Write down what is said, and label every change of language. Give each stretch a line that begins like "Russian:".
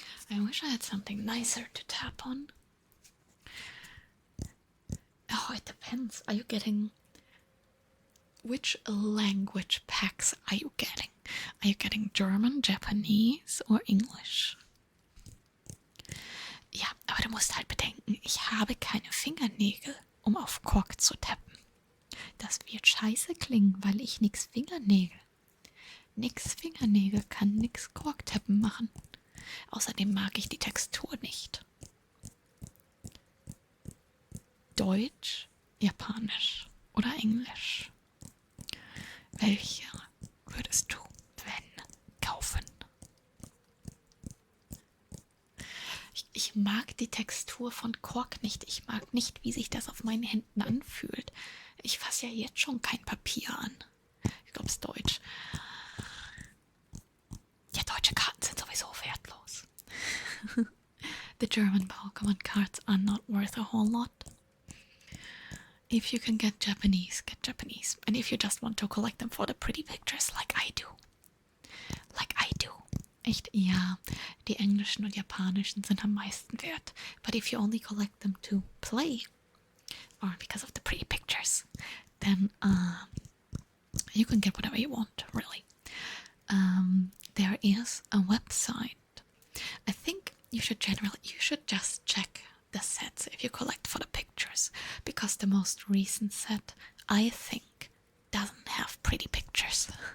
English: I wish I had something nicer to tap on. Oh, it depends. Are you getting... Which language packs are you getting? Are you getting German, Japanese or English?
German: Ja, aber du musst halt bedenken, ich habe keine Fingernägel, um auf Kork zu tappen. Das wird scheiße klingen, weil ich nix Fingernägel. Nix Fingernägel kann nix Korktappen machen. Außerdem mag ich die Textur nicht. Deutsch, Japanisch oder Englisch? Welche würdest du, wenn, kaufen? Ich mag die Textur von Kork nicht. Ich mag nicht, wie sich das auf meinen Händen anfühlt. Ich fasse ja jetzt schon kein Papier an. Ich glaube, es ist Deutsch. Ja, deutsche Karten sind sowieso wertlos.
English: The German Pokemon cards are not worth a whole lot. If you can get Japanese, get Japanese. And if you just want to collect them for the pretty pictures, like I do. Like I do.
German: Echt, ja, die englischen und japanischen sind am meisten wert.
English: But if you only collect them to play, or because of the pretty pictures, then you can get whatever you want, really. There is a website. I think you should just check the sets if you collect for the pictures, because the most recent set, I think, doesn't have pretty pictures.